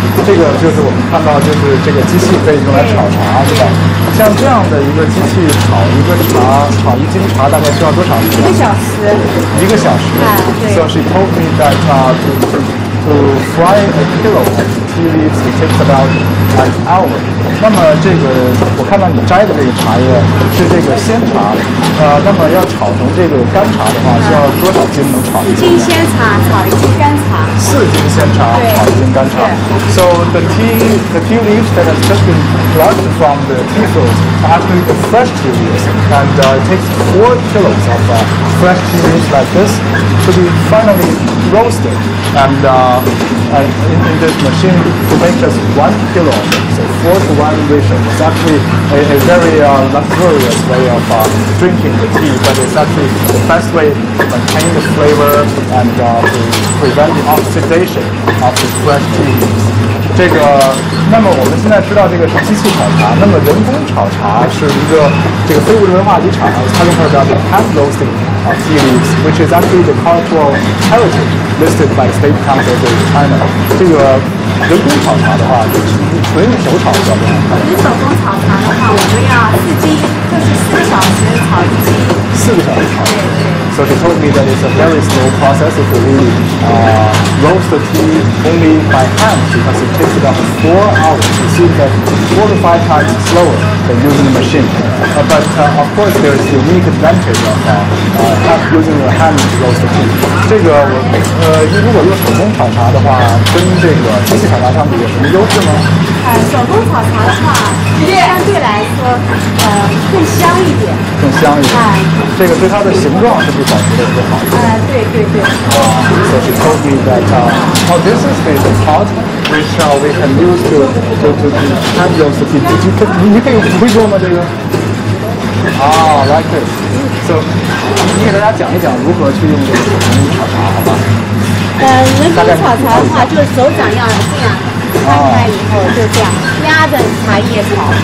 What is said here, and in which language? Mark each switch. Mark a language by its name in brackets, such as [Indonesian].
[Chinese] 这个就是我们看到，就是这个机器可以用来炒茶，对吧？像这样的一个机器炒一个茶，炒一斤茶大概需要多长时间？1个小时。 1个小时。对。 [English] So she told me that to fry a kilo of tea leaves it takes about an hour. [Chinese] 那么这个我看到你摘的这个茶叶是这个鲜茶，那么要炒成这个干茶的话，需要多少斤能炒1斤？ 1斤鲜茶炒1斤干茶。4斤鲜茶炒1斤干茶。 [English] So the tea leaves that has just been plucked from the tea fields are actually the fresh tea leaves, and it takes 4 kilos of fresh tea leaves like this to be finally roasted, and in this machine to make just 1 kilo of it, so 4-to-1 ratio. It's actually a very luxurious way of drinking the tea, but it's actually the best way to maintain the flavor and to prevent the oxidation of the fresh tea leaves. [Chinese] 这个，那么我们现在知道这个是机器炒茶，那么人工炒茶是一个这个非物质文化遗产，它用的叫 [English] hand roasting of tea leaves, which is actually the cultural heritage listed by State Council of China. [Chinese] 这个人工炒茶的话，纯手炒比较多。纯手工炒茶的话，我们要4斤，就是4个小时炒1斤。 4个小时炒。 [English] So she told me that it's a very slow process to really roast the tea only by hand because it takes about 4 hours. It seems that 4 to 5 times slower than using the machine. But of course, there is the unique advantage of not using your hand to roast the tea. [Chinese] 这个如果用手工炒茶的话，跟这个机器炒茶相比有什么优势吗？手工炒茶的话，相对来说，更香一点。更香一点。这个对它的形状是不是保持的特别好？对。 [English] So she told me that this is the pot which we can use to hand roast the tea. [Chinese] 你可以会做吗？这个？ [English] like this. [Chinese] So 你给大家讲一讲如何去用这个手工炒茶，好吧？人工炒茶的话，就是手掌要这样。翻开以后就这样压着茶叶炒。